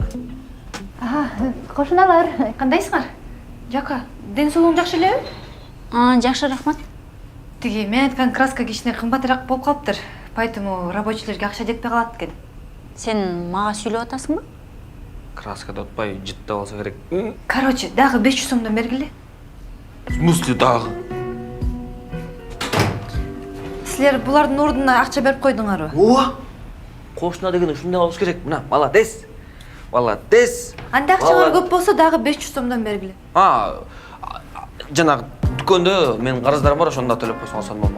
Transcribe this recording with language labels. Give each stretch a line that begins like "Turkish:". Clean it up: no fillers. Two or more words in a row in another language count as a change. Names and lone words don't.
Kyrgyz: Кошуналар, кандайсыңар? Жака, ден соолугуң жакшы элеби? Жакшы, рахмат. Тиги мен айткан краска кичине кымбатыраак болуп калыптыр. Поэтому рабочийлерге акча жетпей калат экен. Сен мага сүйлөп атасыңбы? Краска да отпай, житте болса керек. Короче, дагы 500 сомдон бергиле.
Russian: В смысле
Kyrgyz: дагы? Силер булардын ордуна акча берип койдуңарбы? Ооба. Кошуна деген ушундай болуш керек. Мына,
Russian: молодец. Молодец.
Kyrgyz: Анда акчаңар көп болсо дагы 500 сомдон бергиле. Жанагы дүкөндө менин карыздарым бар, ошондо төлөп койсоң асан болмок.